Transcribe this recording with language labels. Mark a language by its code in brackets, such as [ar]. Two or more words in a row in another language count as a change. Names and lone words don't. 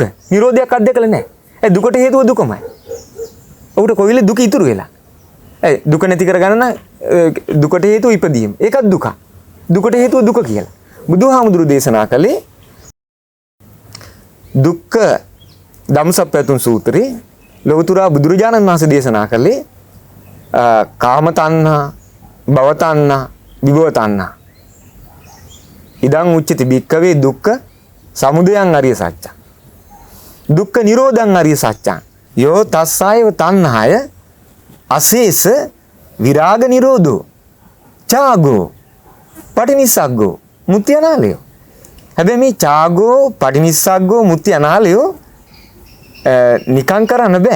[si] නිරෝධයක් අත්දකලා නැහැ. ඒ දුකට හේතුව දුකමයි. ඔහුට කොයි වෙලෙත් දුක ඉතුරු වෙලා. දුක නැති කරගන්න නම් දුකට හේතුව ඉපදීම. ඒකත් දුක. දුකට හේතුව දුක කියලා. බුදුහාමුදුරුවෝ දේශනා කළේ දුක්ඛ ධම්සප්පවතුන් සූත්‍රේ ලෞතර බුදුරජාණන් වහන්සේ දේශනා කළේ [pi] කාම තණ්හා, භව තණ්හා, විභව තණ්හා. ඉදං උච්චති භික්ඛවේ දුක්ඛ සමුදයං අරිය සත්‍යං. දුක්ඛ නිරෝධං අරිය සත්‍යං. යෝ තස්සායව තණ්හාය අශේෂ විරාග නිරෝධෝ චාගෝ පටිනිස්සග්ගෝ මුත්‍ය අනාලයෝ. [si] හැබැයි මේ [pi] චාගෝ පටිනිස්සග්ගෝ මුත්‍ය අනාලයෝ [si] නිකං කරන්න බෑ.